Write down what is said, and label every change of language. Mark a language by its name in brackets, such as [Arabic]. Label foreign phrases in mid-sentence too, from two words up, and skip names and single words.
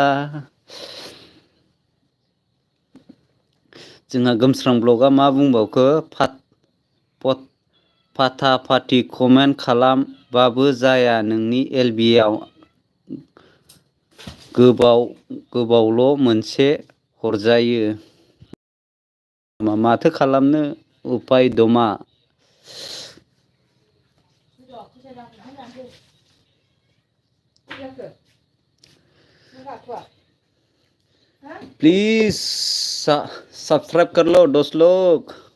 [Bodo] जोंहा गोमस्रां ब्लगा मा बुंबावखो फाथा फाथि कमेन्ट खालामबाबो जाया नोंनि एलबिआव गोबावल' मोनसे हरजायो माथो खालामनो उपाय दमा। [Hindi] प्लीज सब्सक्राइब कर लो दोस्त लोग।